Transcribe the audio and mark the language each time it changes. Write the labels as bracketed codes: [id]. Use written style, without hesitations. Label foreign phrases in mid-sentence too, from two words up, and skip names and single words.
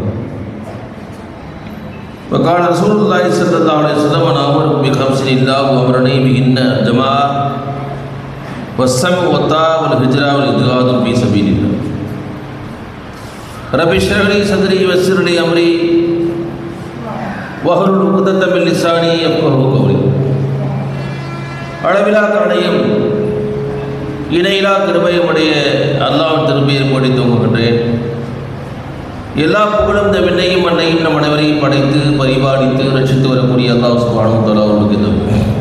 [ar] وقال رسول الله صلى الله عليه وسلم انا امر بخمس الله وامرني بهن جماعه والسمع والطاعة والهجرة والإجهاد في سبيل الله. رب اشرح لي صدري ويسر لي أمري واحلل عقدة من لساني يفقهوا قولي. [ta] அளவிலா கருணையும் இணையிலா கிருபையும் உடைய அல்லாஹ்வின் திருப்பெயர் போடி துவங்குகின்றேன். எல்லா புகழும் இந்த விண்ணையும் மண்ணையும் நம் அனைவரையும் படைத்து பரிபாலித்து ரட்சித்து வரக்கூடிய அல்லாஹ் [ar] سبحانه وتعالى [ta] அவர்களுக்கு